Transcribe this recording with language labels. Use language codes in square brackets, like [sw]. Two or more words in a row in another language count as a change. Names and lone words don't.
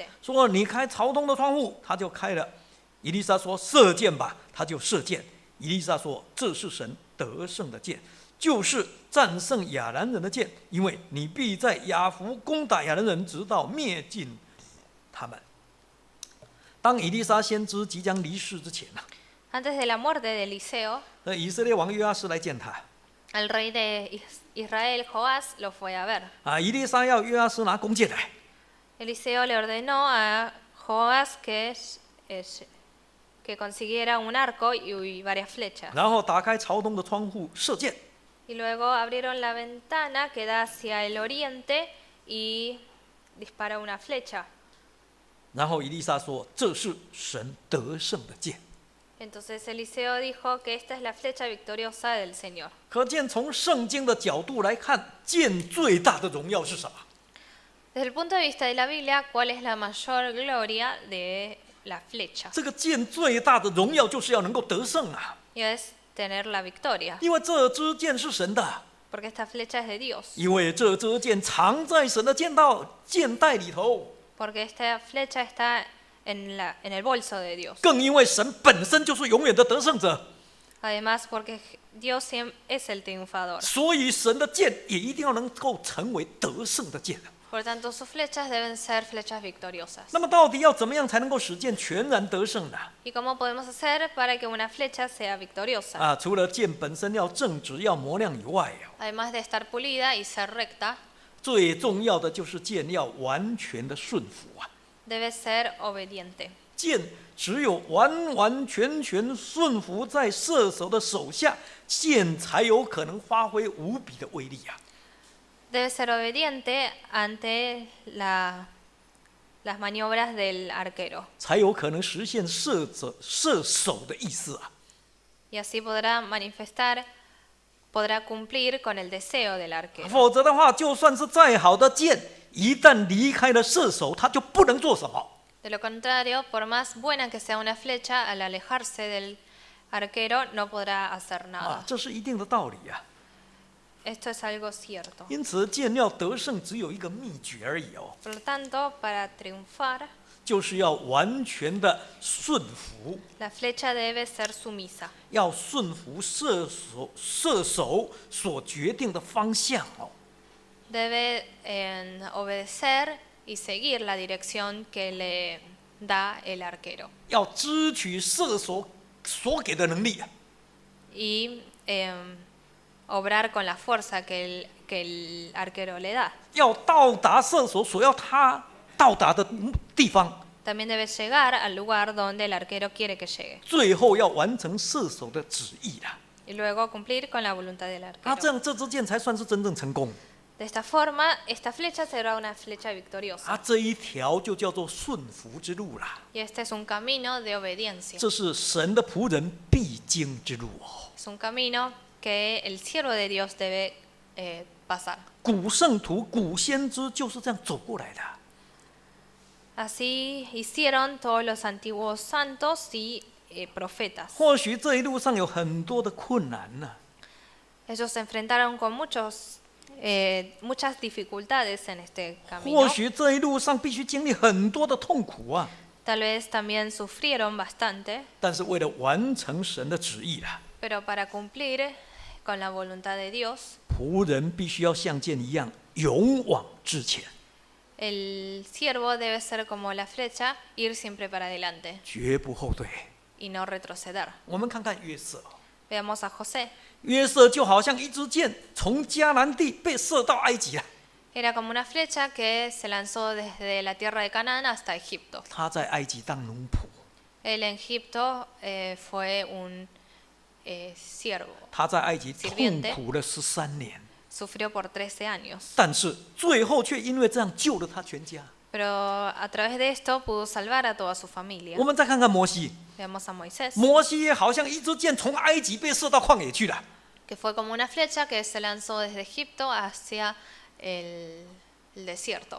[zh] 说：“你开朝东的窗户。”他就开了。以利沙说：“射箭吧。”他就射箭。以利沙说：“这是神得胜的箭，就是战胜亚兰人的箭，因为你必在雅弗攻打亚兰人，直到灭尽他们。” 当以利沙先知即将离世之前 [es] Antes de la muerte de Eliseo, [zh] 那以色列王约阿施来见他 [es] el rey de Israel, Joás, lo fue a ver. [zh] 以利沙要约阿施拿弓箭来， [es] Eliseo le ordenó a Joás que consiguiera un arco y varias flechas. [zh] 然后打开朝东的窗户射箭。 [es] Y luego abrieron la ventana que da hacia el oriente y dispara una flecha. [zh] 然后以利沙说：“这是神得胜的箭。” [es] Entonces Eliseo dijo que esta es la flecha victoriosa del Señor. [zh] 可见从圣经的角度来看，箭最大的荣耀是什么？ [es] Desde el punto de vista de la Biblia, ¿cuál es la mayor gloria de la flecha? [zh] 这个箭最大的荣耀就是要能够得胜啊！ [es] Y es tener la victoria, [zh] 因为这支箭是神的， [es] porque esta flecha es de Dios, [zh] 因为这支箭藏在神的箭袋里头， [es] porque esta flecha está en el bolso de Dios. [zh] 更因为神本身就是永远的得胜者， [es] Además, porque Dios es el triunfador. [zh] 所以神的箭也一定要能够成为得胜的箭。 [es] Por tanto, sus flechas deben ser flechas victoriosas. [zh] 那么到底要怎么样才能够使箭全然得胜呢？ [es] ¿Y cómo podemos hacer para que una flecha sea victoriosa? [zh] 除了箭本身要正直、要磨亮以外， [es] Además de estar pulida y ser recta, [zh] 最重要的就是箭要完全的顺服啊！ [es] debe ser obediente. [zh] 箭只有完完全全顺服在射手的手下，箭才有可能发挥无比的威力啊！ [es] Debe ser obediente ante las maniobras del arquero. [zh] 才有可能实现射手的意思啊！ [es] Y así podrá cumplir con el deseo del arquero. [zh] 否则的话，就算是再好的箭，一旦离开了射手，他就不能做什么。 [es] De lo contrario, por más buena que sea una flecha, al alejarse del arquero no podrá hacer nada. [zh] 这是一定的道理啊！ [es] Esto es algo cierto. [zh] 因此，箭要得胜，只有一个秘诀而已哦， [es] Por lo tanto, para triunfar, [zh] 就是要完全的顺服， [es] la flecha debe ser sumisa. [zh] 要顺服射手所决定的方向哦。 [es] Debe obedecer y seguir la dirección que le da el arquero. [zh] 要支取射手所给的能力啊！ [es] Y obrar con la fuerza que el arquero le da. [zh] 要到达射手所要他到达的地方， [es] También debe llegar al lugar donde el arquero quiere que llegue. [zh] 最后要完成射手的旨意啦。 [es] Y luego cumplir con la voluntad del [zh] 这 [es] arquero. [zh] 样这支箭才算是真正成功。 [es] De esta forma, esta flecha será una flecha victoriosa. [zh] 这一条就叫做顺服之路啦。 [es] Y este es un camino de obediencia. [zh] 这是神的仆人必经之路哦。 [es] Es un camino que el siervo de Dios debe pasar. [zh] 古圣徒、古先知就是这样走过来的。 [es] Así hicieron todos los antiguos santos y profetas. [zh] 或许这一路上有很多的困难呢、 [es] Ellos se enfrentaron con muchas dificultades en este [zh] 或 [es] camino. [zh] 许这一路上必须经历很多的痛苦啊。 [es] Tal vez también sufrieron bastante, [zh] 但是为了完成神的旨意啦， [es] pero para cumplir con la voluntad de Dios, [zh] 仆人必须要像箭一样勇往直前， [es] el siervo debe ser como la flecha, ir siempre para adelante [zh] 绝不后退。 [es] y no retroceder. [zh] 我们看看约瑟， [es] Veamos a José. [zh] 约瑟就好像一支箭，从迦南地被射到埃及了。 [es] Era como una flecha que se lanzó desde la tierra de Canaán hasta Egipto. [zh] 他在埃及当奴仆， [es] Él en Egipto fue un siervo, [zh] 他在埃及痛 [es] Sirviente [zh] 苦了13年， [es] sufrió por 13 años. [zh] 但是最后却因为这样救了他全家。 [es] Pero a través de esto pudo salvar a toda su familia. [zh] 我们再看看摩西， [es] Veamos a Moisés, [zh] 摩西也好像一支箭从埃及被射到旷野去了。 [es] que fue como una flecha que se lanzó desde Egipto hacia el desierto.